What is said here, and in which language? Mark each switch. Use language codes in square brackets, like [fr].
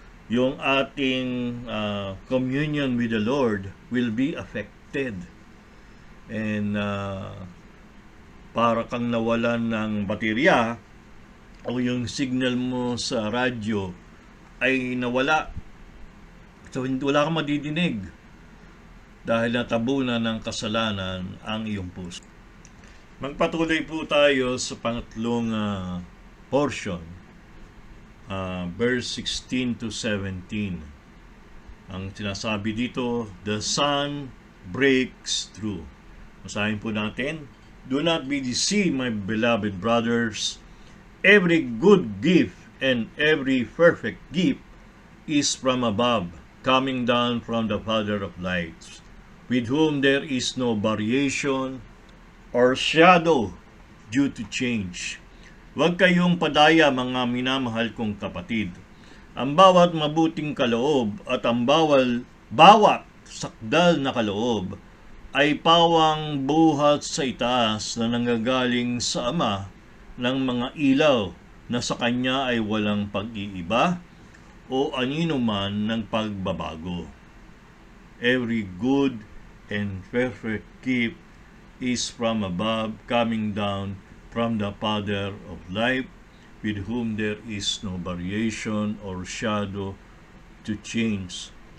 [tl] Yung ating [en] communion with the Lord will be affected. [tl] And para kang nawalan ng baterya o yung signal mo sa radyo ay nawala. So, wala kang madidinig dahil natabunan ng kasalanan ang iyong puso. Magpatuloy po tayo sa pangatlong portion. verse 16 to 17. Ang sinasabi dito, [en] the sun breaks through. [tl] Masahin po natin, [en] do not be deceived, my beloved brothers. Every good gift and every perfect gift is from above, coming down from the Father of lights, with whom there is no variation or shadow due to change. [tl] Huwag kayong padaya, mga minamahal kong kapatid. Ang bawat mabuting kaloob at ang bawat sakdal na kaloob ay pawang buhat sa itaas na nanggagaling sa Ama ng mga ilaw na sa Kanya ay walang pag-iiba o anino man ng pagbabago. [en] Every good and perfect gift is from above, coming down from the Father of life, with whom there is no variation or shadow to change.